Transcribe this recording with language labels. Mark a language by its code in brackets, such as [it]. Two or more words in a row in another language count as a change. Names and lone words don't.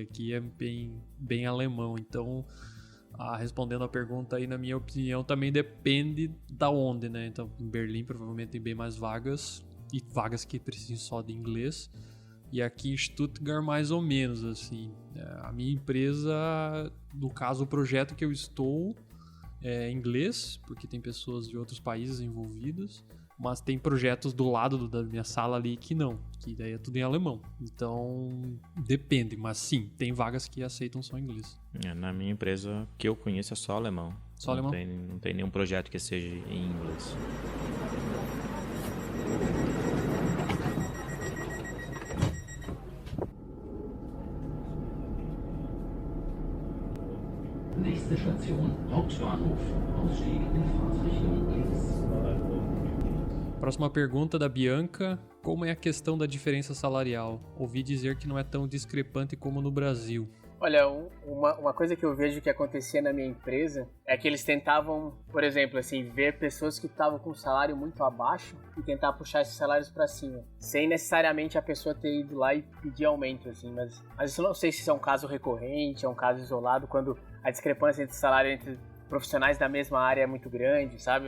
[pt] Aqui é bem alemão, então, respondendo a pergunta aí, na minha opinião, também depende da onde, né, então em Berlim provavelmente tem bem mais vagas, e vagas que precisam só de inglês, e aqui em Stuttgart mais ou menos, assim, a minha empresa, no caso o projeto que eu estou, é inglês, porque tem pessoas de outros países envolvidas, mas tem projetos do lado da minha sala ali que não, que daí é tudo em alemão. Então, depende, mas sim, tem vagas que aceitam só inglês. Na minha empresa, que eu conheço, é só alemão. Só alemão? Não tem nenhum projeto que seja em inglês. [de] Nächste Station, Hauptbahnhof. Ausstieg in Fahrtrichtung links. [pt] Próxima pergunta da Bianca. Como é a questão da diferença salarial? Ouvi dizer que não é tão discrepante como no Brasil. Olha, uma coisa que eu vejo que acontecia na minha empresa é que eles tentavam, por exemplo, assim, ver pessoas que estavam com um salário muito abaixo e tentar puxar esses salários para cima, sem necessariamente a pessoa ter ido lá e pedir aumento, assim, mas isso eu não sei se isso é um caso recorrente, é um caso isolado, quando a discrepância entre salário entre profissionais da mesma área é muito grande, sabe?